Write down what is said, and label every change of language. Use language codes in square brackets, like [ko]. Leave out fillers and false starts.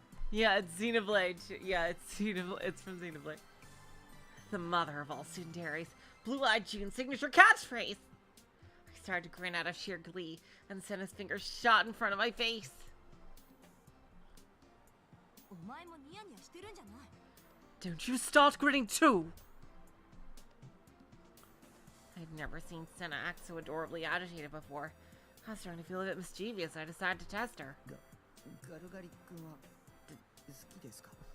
[en] Yeah, it's Xenoblade. Yeah, it's from Xenoblade. The mother of all tsunderes. Blue-eyed June's signature catchphrase. I started to grin out of sheer glee, and Senna's fingers shot in front of my face. [ja] お前もニヤニヤしてるんじゃない。 [en] Don't you start grinning too! I've never seen Senna act so adorably agitated before. I was starting to feel a bit mischievous, so I decided to test her. [ja] ガルガリ君は好きですか？